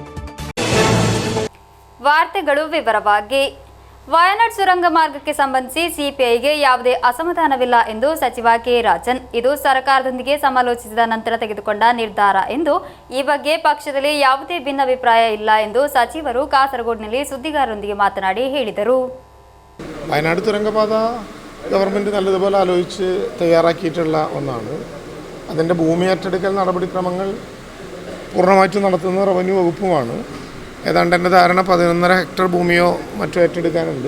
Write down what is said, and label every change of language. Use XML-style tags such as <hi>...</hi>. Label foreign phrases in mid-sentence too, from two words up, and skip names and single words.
<kn>ವಾರ್ತೆಗಳು ವಿವರವಾಗಿ. ವಯನಾಡ್ ಸುರಂಗ ಮಾರ್ಗಕ್ಕೆ ಸಂಬಂಧಿಸಿ ಸಿಪಿಐಗೆ ಯಾವುದೇ ಅಸಮಾಧಾನವಿಲ್ಲ ಎಂದು ಸಚಿವ ಕೆ ರಾಜನ್, ಇದು ಸರ್ಕಾರದೊಂದಿಗೆ ಸಮಾಲೋಚಿಸಿದ ನಂತರ ತೆಗೆದುಕೊಂಡ ನಿರ್ಧಾರ ಎಂದು, ಈ ಬಗ್ಗೆ ಪಕ್ಷದಲ್ಲಿ ಯಾವುದೇ ಭಿನ್ನಾಭಿಪ್ರಾಯ ಇಲ್ಲ ಎಂದು ಸಚಿವರು ಕಾಸರಗೋಡಿನಲ್ಲಿ ಸುದ್ದಿಗಾರರೊಂದಿಗೆ ಮಾತನಾಡಿ ಹೇಳಿದರು.</kn> <ml>വയനാട് തുരങ്കപാത ഗവൺമെൻറ് നല്ലതുപോലെ ആലോചിച്ച് തയ്യാറാക്കിയിട്ടുള്ള ഒന്നാണ്. അതിൻ്റെ ഭൂമി ഏറ്റെടുക്കൽ നടപടിക്രമങ്ങൾ പൂർണ്ണമായിട്ടും നടത്തുന്ന റവന്യൂ വകുപ്പുമാണ്. ഏതാണ്ട് എൻ്റെ ധാരണ 11.5 ഹെക്ടർ ഭൂമിയോ മറ്റോ ഏറ്റെടുക്കാനുണ്ട്.</ml>